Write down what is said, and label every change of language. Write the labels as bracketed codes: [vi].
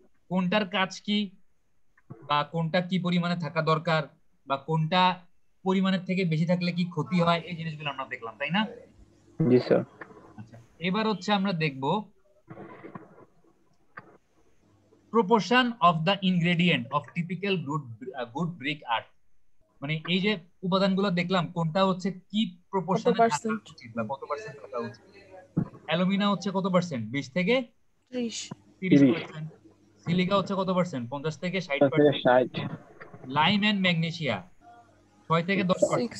[bn] কোনটার কাজ কি, বা কোনটা কি পরিমাণে থাকা দরকার, বা কোনটা পরিমাণের থেকে বেশি থাকলে কি ক্ষতি হয়, এই জিনিসগুলো আমরা দেখলাম, তাই না? জি স্যার। আচ্ছা, এবার হচ্ছে আমরা দেখব [en] proportion of the ingredient of typical good brick art। [bn] মানে এই যে উপাদানগুলো দেখলাম, কোনটা হচ্ছে কি প্রপোর্শনে থাকা উচিত বা কত পার্সেন্ট থাকা উচিত। অ্যালুমিনা হচ্ছে কত পার্সেন্ট? 20 থেকে 30%। সিলিকা হচ্ছে কত পার্সেন্ট? 50 থেকে 60%। লাইম এন্ড ম্যাগনেসিয়া 6 থেকে 10%।